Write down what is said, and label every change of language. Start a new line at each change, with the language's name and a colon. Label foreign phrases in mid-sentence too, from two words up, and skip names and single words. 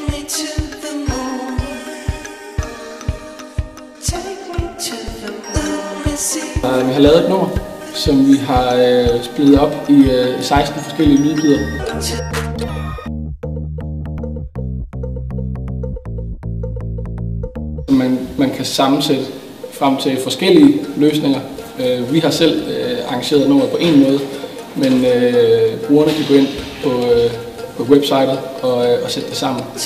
English: to the moon. Take me to the moon. Let me see.
Danish: Vi har lavet et nummer, som vi har splittet op i 16 forskellige lydbidder. Man kan sammensætte frem til forskellige løsninger. Vi har selv arrangeret nummeret på en måde, men brugerne kan gå ind på websitet og sætte det sammen.